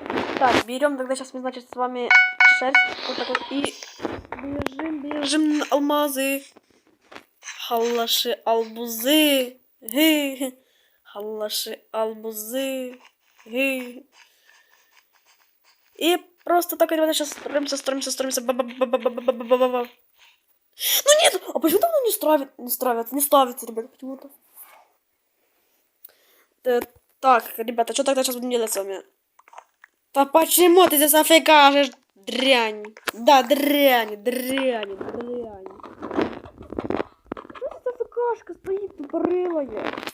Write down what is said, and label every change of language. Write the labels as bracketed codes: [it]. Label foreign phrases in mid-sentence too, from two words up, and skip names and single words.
[ru] Так, берем тогда сейчас мы, значит, с вами шерсть. Вот так вот. И бежим на алмазы. Халлаши, албузы. Халлаши, албузы. И просто так, ребята, сейчас строимся. Ба-ба-ба-ба-ба-ба-ба-ба-ба-ба. Ну нет! А почему там не ставится, ребята, почему-то? Так, ребята, что тогда сейчас будем делать с вами? Да почему ты здесь африкашешь, дрянь? Да, дрянь. Что здесь африкашка стоит тупорылая?